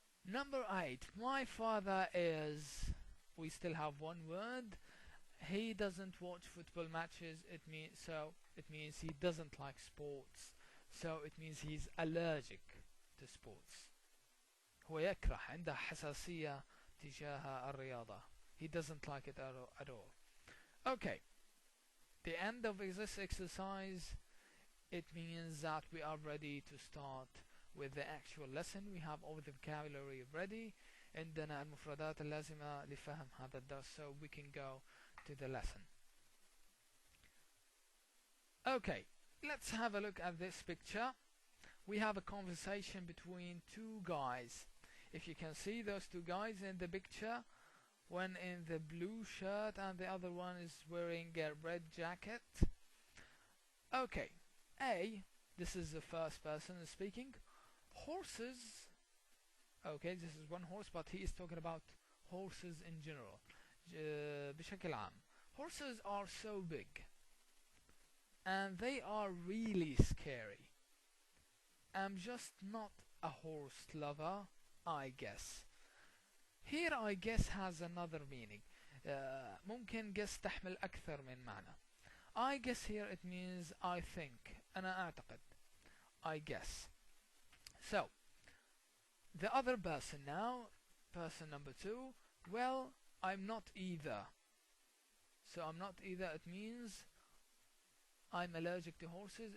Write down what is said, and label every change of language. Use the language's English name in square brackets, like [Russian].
[English] Number 8, my father is... We still have one word. He doesn't watch football matches. It means he doesn't like sports. So it means he's allergic to sports. [Arabic] هو يكره عنده حساسية تجاه الرياضة. [English] He doesn't like it at all. Okay. The end of this exercise, it means that we are ready to start with the actual lesson. We have all the vocabulary ready. [Arabic] عندنا المفردات اللازمة لفهم هذا الدرس, [English] so we can go to the lesson. Okay, let's have a look at this picture. We have a conversation between two guys. If you can see those two guys in the picture, one in the blue shirt and the other one is wearing a red jacket. Okay, A, this is the first person speaking. Horses. Okay, this is one horse, but he is talking about horses in general. [Arabic] بشكل عام. [English] Horses are so big and they are really scary. I'm just not a horse lover, I guess. Here I guess has another meaning. [Arabic] ممكن guess تحمل أكثر من معنى. [English] I guess here it means I think. [Arabic] أنا أعتقد. [English] I guess. So, the other person now, person number 2, well, I'm not either. So I'm not either, it means I'm allergic to horses.